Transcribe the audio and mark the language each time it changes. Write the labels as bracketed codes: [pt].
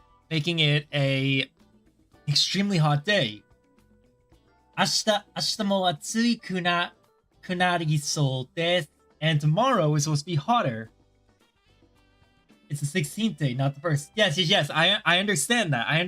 [en] Making it a extremely hot day. [ja] 明日も暑くなりそうです. [en] And tomorrow is supposed to be hotter. It's the 16th day, not the first. Yes. I understand that.